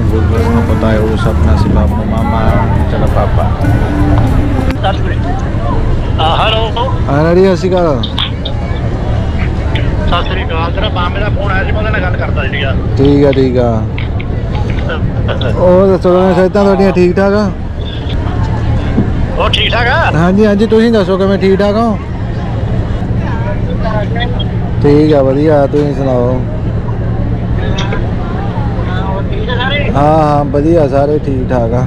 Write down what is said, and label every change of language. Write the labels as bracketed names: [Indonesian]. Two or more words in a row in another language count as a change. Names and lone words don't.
[Filipino] Bukas na po tayo usap na si Papa, Mama, tsaka Papa. [Punjabi] हेलो [Filipino] Ano rin si Karo? [Punjabi] ਸਤ ਸ੍ਰੀ ਅਕਾਲ ਤੇਰਾ ਮਾਮੇ ਕਾ ਫ਼ੋਨ ਆਇਆ ਸੀ ਮੈਂ ਉਹਦੇ ਨਾਲ ਗੱਲ ਕਰਦਾ ਸੀਗਾ ਠੀਕ ਆ ਠੀਕ ਆ ਉਹ ਦੱਸੋ ਸਿਹਤਾਂ ਤੁਹਾਡੀਆਂ ਠੀਕ ਠਾਕ ਆ ਉਹ ਠੀਕ ਠਾਕ ਆ ਹਾਂਜੀ ਹਾਂਜੀ ਤੁਸੀਂ ਦੱਸੋ ਕਿਵੇਂ ਠੀਕ ਠਾਕ ਹੋ ਠੀਕ ਆ ਵਧੀਆ ਤੁਸੀਂ ਸੁਣਾਓ ਹਾਂ ਹਾਂ ਵਧੀਆ ਸਾਰੇ ਠੀਕ ਠਾਕ ਆ